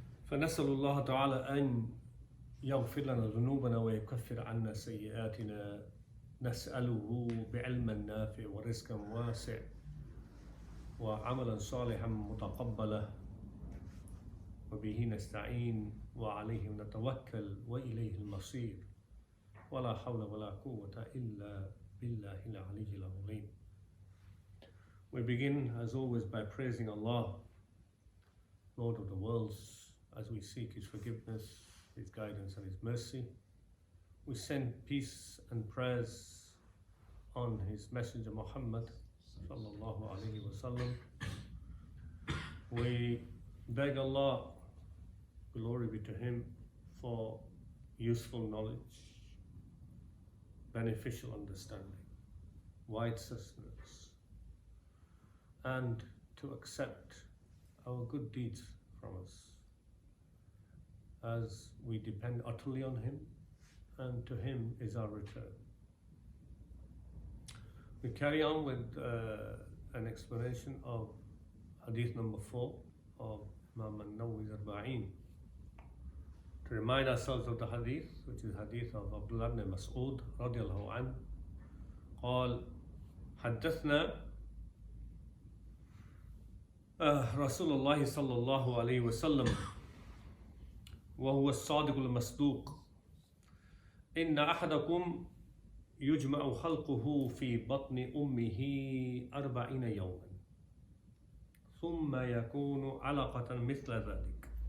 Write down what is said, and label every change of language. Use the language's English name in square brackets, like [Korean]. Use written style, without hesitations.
[Arabic] فنسأل الله تعالى أن يغفر لنا ذنوبنا ويكفر عنا سيئاتنا نسأله بعلم نافع ورزقا واسع وعملا صالحا متقبلا وبه نستعين وعليه نتوكل وإليه المصير ولا حول ولا قوة إلا بالله العلي العظيم. [English] We begin as always by praising Allah, Lord of the worlds, as we seek His forgiveness, His guidance and His mercy. We send peace and prayers on His Messenger Muhammad sallallahu alaihi wasallam. We beg Allah, glory be to Him, for useful knowledge, beneficial understanding, wide sustenance, and to accept our good deeds from us, as we depend utterly on Him, and to Him is our return. We carry on with an explanation of Hadith number 4 of Imam Nawawi's Arba'een. To remind ourselves of the Hadith, which is Hadith of Abdullah ibn Mas'ud radiallahu anhu, [Arabic] قال حدثنا رسول الله صلى الله عليه وسلم وهو الصادق المصدوق إن أحدكم يجمع خلقه في بطن أمه 40 يوما ثم يكون علقة مثل ذلك